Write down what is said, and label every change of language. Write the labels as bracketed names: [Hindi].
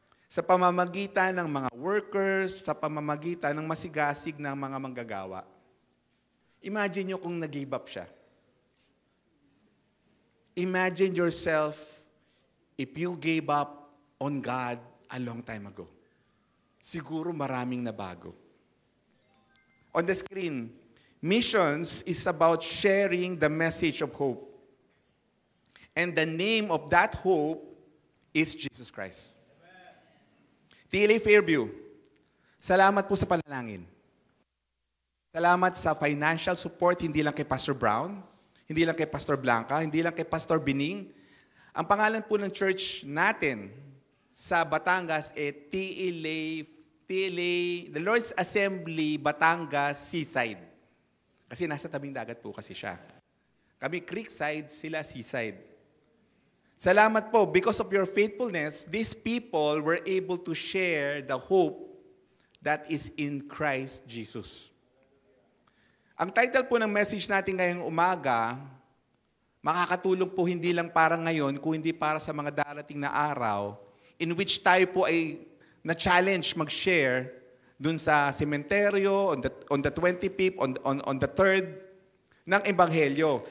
[Filipino] Sa pamamagitan ng mga workers, sa pamamagitan ng masigasig ng mga manggagawa. Imagine nyo kung nag-give up siya. [English] Imagine yourself if you gave up on God a long time ago. [Filipino] Siguro maraming nabago. [English] On the screen, missions is about sharing the message of hope. And the name of that hope is Jesus Christ. [Filipino] TLA Fairview, salamat po sa panalangin. Salamat sa financial support, hindi lang kay Pastor Brown, hindi lang kay Pastor Blanca, hindi lang kay Pastor Bining. Ang pangalan po ng church natin sa Batangas TLA, the Lord's Assembly Batangas Seaside. Kasi nasa tabing dagat po kasi siya. Kami Creekside, sila Seaside. Salamat po, [English] because of your faithfulness, these people were able to share the hope that is in Christ Jesus. [Filipino] Ang title po ng message natin ngayong umaga, makakatulong po hindi lang para ngayon, kundi para sa mga darating na araw, in which tayo po ay na-challenge mag-share dun sa sementeryo, [English] on the 25th, on the 3rd, [Filipino] ng Ebanghelyo.